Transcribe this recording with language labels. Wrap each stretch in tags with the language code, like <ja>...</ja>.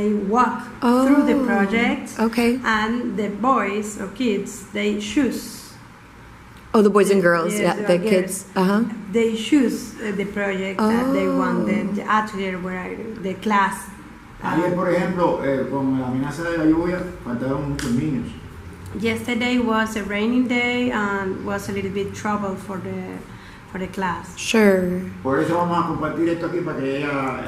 <en>They walk through the project, Okay. and the boys or kids they choose. Oh, the boys and girls, Yes, yeah, the yes. kids. Uh-huh. They choose the project that they want, Oh. the atelier where the class.</en> <es>Ayer, por ejemplo, con la amenaza de la lluvia, faltaron muchos niños.</es> <en>Yesterday was a rainy day and was a little bit trouble for for the class. Sure.</en> <es>Por eso vamos a compartir esto aquí para que ella</es>